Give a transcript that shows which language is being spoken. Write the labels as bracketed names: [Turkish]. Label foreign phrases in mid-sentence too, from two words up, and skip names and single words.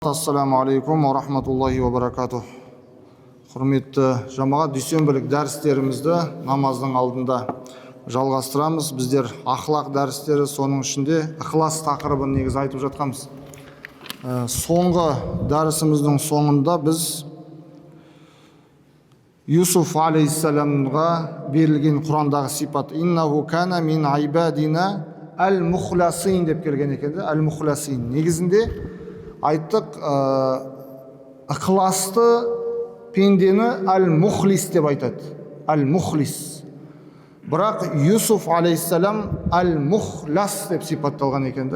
[Arabic] السلام عليكم ورحمة الله وبركاته. [Kazakh] Құрметті жамағат, дүйсенбілік дәрістерімізді намаздың алдында жалғастырамыз. Біздер ақылақ дәрістері, соның ішінде ықылас тақырыбын негіз айтып жатқанбыз. Соңғы дәрісіміздің соңында біз Юсуф алейхиссаламға берілген Құрандағы сипат [Arabic] إنه كان من عبادنا المخلصين [Kazakh] деп келген екен. Әл-мухласин негізінде айттық, ықыласты пендені әл-мухлис деп айтады. Әл-мухлис. Бірақ Юсуф алейхиссалам әл-мухлас деп сипатталған екен.